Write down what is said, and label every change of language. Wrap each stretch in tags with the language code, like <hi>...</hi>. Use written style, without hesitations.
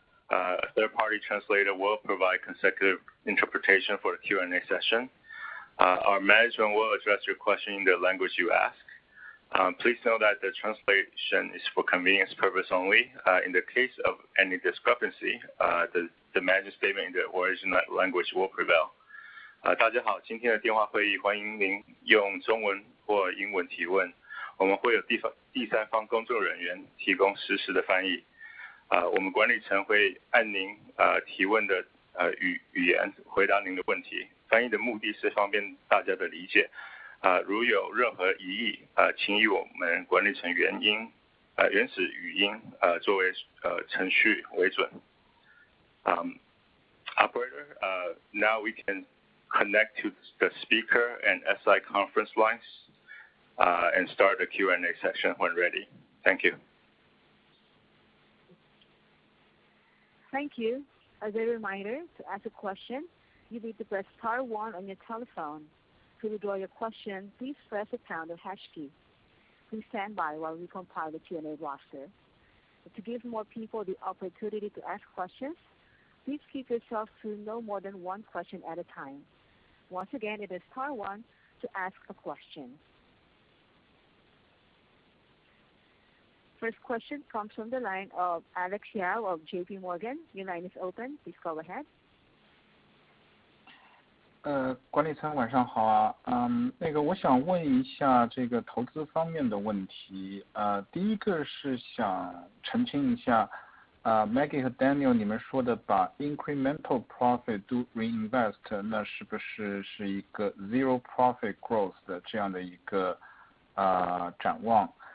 <en>A third-party translator will provide consecutive interpretation for the Q&A session. Our management will address your question in the language you ask. Please know that the translation is for convenience purpose only. In the case of any discrepancy, the management statement in the original language will prevail.</en> <zh>大家好，今天的电话会议欢迎您用中文或英文提问，我们会有第三方工作人员提供实时的翻译。我们管理层会按您提问的语言回答您的问题。翻译的目的是方便大家的理解。如有任何疑义，请以我们管理层原始语音作为程序为准。</zh> <en>Operator, now we can connect to the speaker and SI conference lines and start the Q&A session when ready. Thank you. Thank you. As a reminder, to ask a question, you need to press star 1 on your telephone. To withdraw your question, please press the pound or hash key. Please stand by while we compile the Q&A roster. To give more people the opportunity to ask questions, please keep yourself to no more than one question at a time. Once again, it is star 1 to ask a question. First question comes from the line of Alex Yao of JP Morgan. Your line is open. Please go ahead.</en> <zh>管理层晚上好啊，我想问一下这个投资方面的问题，第一个是想澄清一下，Maggie 和 Daniel 你们说的把</zh> <en>incremental profit do reinvest，</en> <zh>那是不是一个</zh> <en>zero profit growth</en> <zh>的这样的一个展望？</zh>